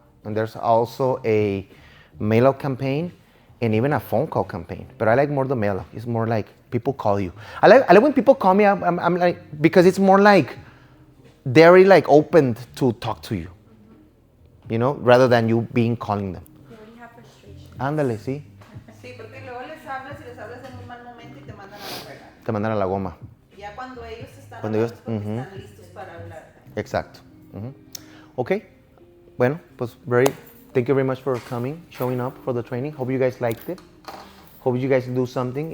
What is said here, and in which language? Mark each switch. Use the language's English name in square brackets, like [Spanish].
[English] And there's also a mail out campaign and even a phone call campaign. But I like more the mail out. It's more like people call you. I like when people call me, I'm like, because it's more like, they're already like open to talk to you, you know, rather than you calling them. You already have frustration. [Spanish] Ándale, sí. Sí, porque luego les hablas en un mal momento y te mandan a la fregada. Te mandan a la goma. Ya cuando ellos están Cuando están listos para hablar. Exacto. Okay. Bueno, pues [English] thank you very much for coming, showing up for the training. Hope you guys liked it. Hope you guys do something.